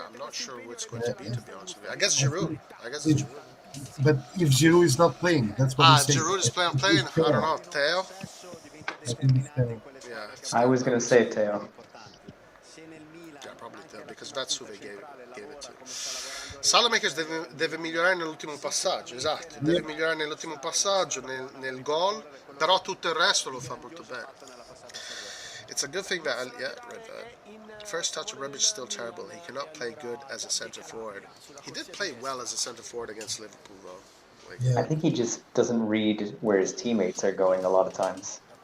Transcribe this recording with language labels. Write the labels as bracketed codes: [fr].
[en] I'm not sure who it's going to be, to be honest with you. I guess Giroud. I guess it's Giroud. But if Giroud is not playing, that's what he's saying. Giroud is playing. I don't know. Theo? Yeah. I was going to say Theo. Yeah, probably Theo, because that's who they gave it to. [it] Salamakers deve migliorare nell'ultimo passaggio, esatto, deve migliorare nell'ultimo passaggio, nel gol, però tutto il resto lo fa molto bene. [en] It's a good thing that, first touch of Rebic is still terrible. He cannot play good as a centre forward. He did play well as a centre forward against Liverpool, though. I think he just doesn't read where his teammates are going a lot of times.